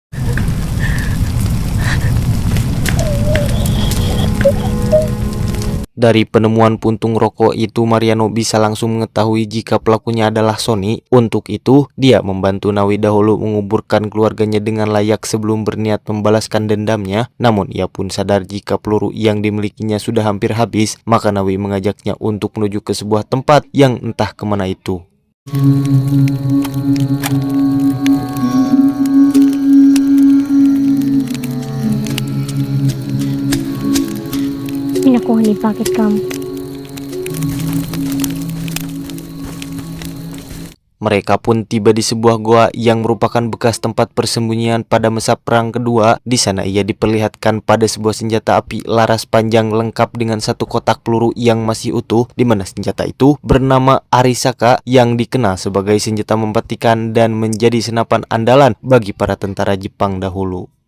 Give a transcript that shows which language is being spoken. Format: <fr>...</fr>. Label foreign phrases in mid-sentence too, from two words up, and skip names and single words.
<id>Dari penemuan puntung rokok itu, Mariano bisa langsung mengetahui jika pelakunya adalah Sony. Untuk itu, dia membantu Nawi dahulu menguburkan keluarganya dengan layak sebelum berniat membalaskan dendamnya. Namun ia pun sadar jika peluru yang dimilikinya sudah hampir habis, maka Nawi mengajaknya untuk menuju ke sebuah tempat yang entah kemana itu. Pinakuha ni bakit kamu. Mereka pun tiba di sebuah goa yang merupakan bekas tempat persembunyian pada masa Perang Kedua. Di sana ia diperlihatkan pada sebuah senjata api laras panjang lengkap dengan satu kotak peluru yang masih utuh, di mana senjata itu bernama Arisaka yang dikenal sebagai senjata mematikan dan menjadi senapan andalan bagi para tentara Jepang dahulu.</id>